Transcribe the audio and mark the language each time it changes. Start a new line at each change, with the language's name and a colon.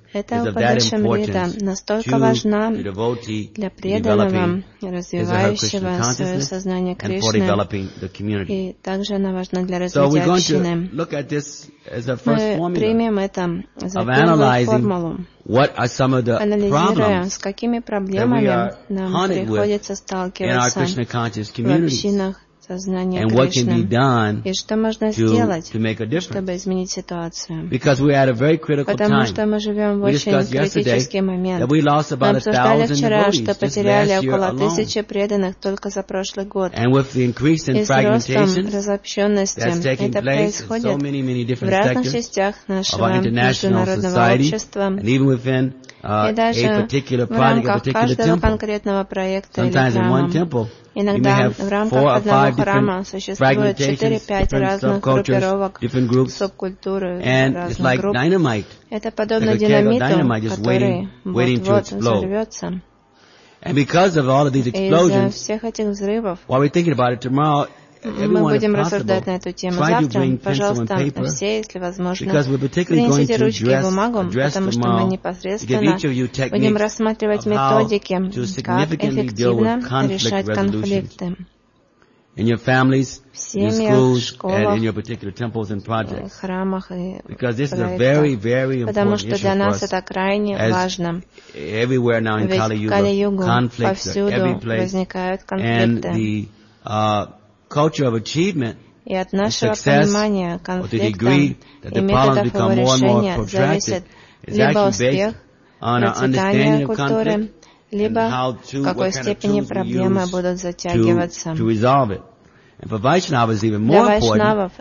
Russian: Эта Упадешамрита настолько важна для преданного, развивающего свое сознание Кришны, и также она важна для развития общины. Мы примем это за первую формулу, анализируя, с какими проблемами нам приходится сталкиваться в общинах,
English: and what can be done to make a difference. Because we're at a very critical time. We discussed yesterday that we lost about 1,000 devotees just last year alone. And with the increase in fragmentation that's taking place in so many, many different sectors of our international society and even within a particular project, a particular temple. Sometimes in one temple,
Russian: иногда в рамках одного храма существует 4-5 разных группировок, субкультуры, разных
English: like
Russian: групп.
English: Dynamite.
Russian: Это подобно динамиту, который вот-вот взорвется.
English: And because of all of these explosions,
Russian: и из-за всех этих взрывов,
English: while we're thinking about it tomorrow,
Russian: мы будем рассуждать на эту тему завтра. Пожалуйста, все, если возможно, принесите ручки и бумагу, потому что мы непосредственно будем рассматривать методики, как эффективно решать конфликты
English: in your families,
Russian: в семьях,
English: your schools,
Russian: школах,
English: and in your particular temples and projects.
Russian: Храмах и
English: because this is a very, very important issue for us.
Russian: Потому что для нас это крайне важно.
English: Everywhere now in Kali-Yuga, conflicts are every place. And the culture of achievement
Russian: И от нашего понимания конфликта и методов его решения зависит либо успех процветания культуры, либо в какой степени проблемы будут затягиваться. Для вайшнавов